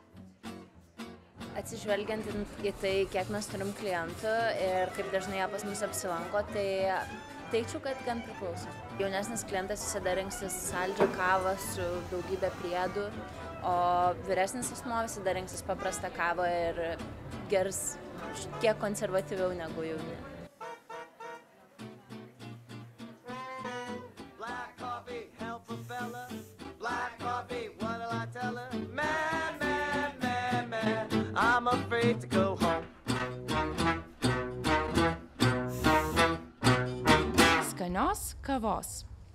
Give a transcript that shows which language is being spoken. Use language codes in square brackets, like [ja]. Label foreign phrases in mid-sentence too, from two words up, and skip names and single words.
[lt] Atsižvelgiant į tai, kiek mes turim klientų ir kaip dažnai jie pas mus apsilanko, tai teikčiau, kad gan priklauso. Jaunesnis klientas visada rinksis saldžią kavą su daugybė priedų, o vyresnis asmuo visada rinksis paprastą kavą ir gers kiek konservatyviau negu jauni. [en] I'm afraid to go home. [lt] Skanios kavos.